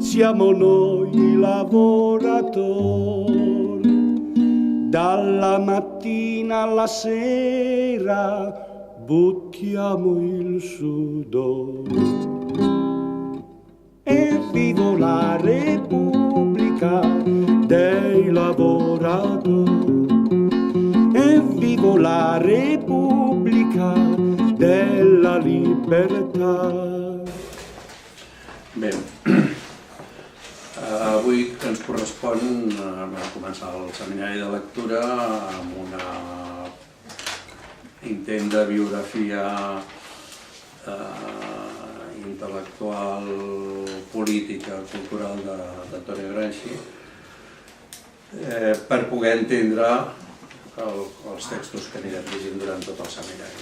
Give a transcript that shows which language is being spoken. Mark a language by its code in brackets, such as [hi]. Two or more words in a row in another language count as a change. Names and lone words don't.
[it] Siamo noi lavoratori, dalla mattina alla sera buttiamo il sudore. E vivo la Repubblica dei lavoratori, e vivo la Repubblica della libertà. [ca] Bé, avui ens correspon començar el seminari de lectura amb un intent de biografia intel·lectual, política, cultural d'Antonio Gramsci, per poder entendre els textos que anirem llegint durant tot el seminari.